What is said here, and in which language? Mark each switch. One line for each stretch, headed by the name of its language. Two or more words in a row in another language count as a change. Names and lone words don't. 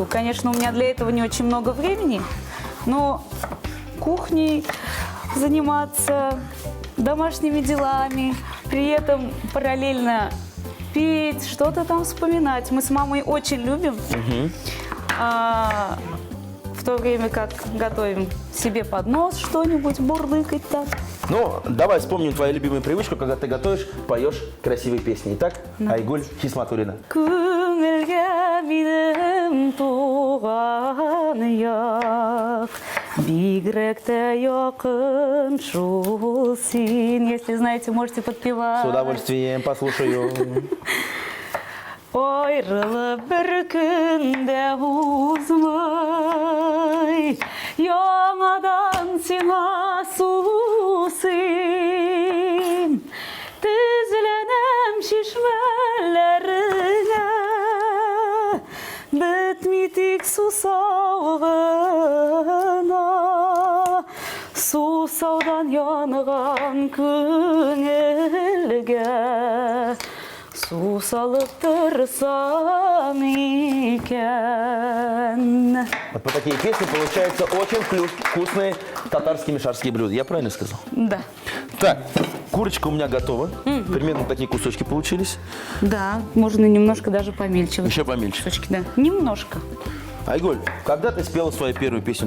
Russian: Конечно, у меня для этого не очень много времени, но кухней заниматься, домашними делами, при этом параллельно петь, что-то там вспоминать. Мы с мамой очень любим. В то время как готовим себе под нос что-нибудь, бурлыкать так. Ну, давай вспомним твою любимую привычку, когда ты готовишь, поешь красивые песни. Итак, Айгуль Хисматуллина.
Tatar: Күңелгә минем туган як, бигрәк тә якын шул син.
Russian: Если знаете, можете подпевать. С удовольствием послушаю.
Tatar: Ayrılıp bir günde uzmay, yanadan sina susin. Tüzlenem şişmelerine, bitmitik susağına. Susaudan yanıgan küngülge, su salıp tırsan iken.
Russian: Вот по такие песни получаются очень вкусные татарские мишарские блюда. Я правильно сказал? Да. Так, курочка у меня готова. Примерно такие кусочки получились. Да, можно немножко даже помельче. Еще помельче. Кусочки, да. Немножко. Айгуль, когда ты спела свою первую песню?